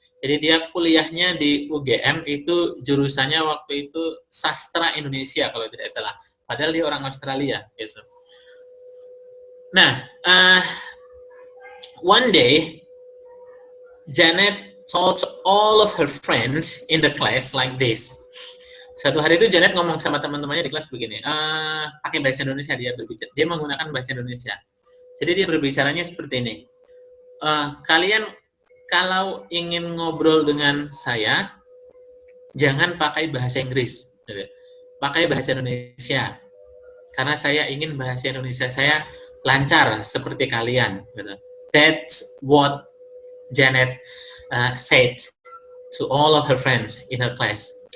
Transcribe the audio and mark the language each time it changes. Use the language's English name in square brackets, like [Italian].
[Indonesian] Jadi dia kuliahnya di UGM, itu jurusannya waktu itu sastra Indonesia kalau tidak salah. Padahal dia orang Australia, gitu. [English] Nah, one day Janet told all of her friends in the class like this. [Indonesian] Satu hari itu Janet ngomong sama teman-temannya di kelas begini, pakai bahasa Indonesia, dia menggunakan bahasa Indonesia. Jadi dia berbicaranya seperti ini. Kalian kalau ingin ngobrol dengan saya, jangan pakai bahasa Inggris, pakai bahasa Indonesia. Karena saya ingin bahasa Indonesia saya lancar seperti kalian. [English] That's what Janet said to all of her friends in her class.